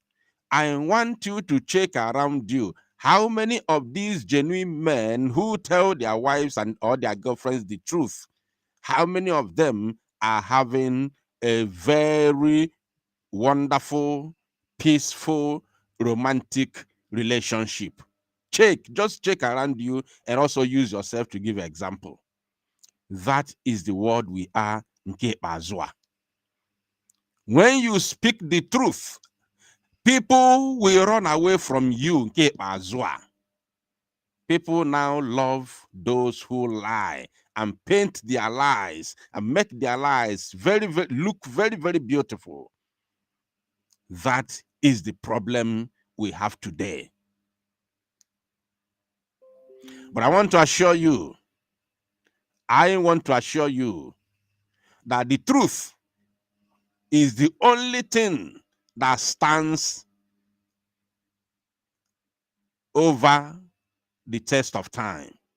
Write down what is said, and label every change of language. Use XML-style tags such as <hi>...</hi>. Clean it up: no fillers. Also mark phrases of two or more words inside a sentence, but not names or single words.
<en>I want you to check around you. How many of these genuine men who tell their wives and or their girlfriends the truth, how many of them are having a very wonderful, peaceful, romantic relationship? Just check around you and also use yourself to give an example. That is the world we are,</en> <ig>nke ikpeazụ.</ig> <en>When you speak the truth, people will run away from you,</en> <ig>nke ikpeazụ.</ig> <en>People now love those who lie and paint their lies and make their lies look very, very beautiful. That is the problem we have today. But I want to assure you that the truth is the only thing that stands over the test of time.</en>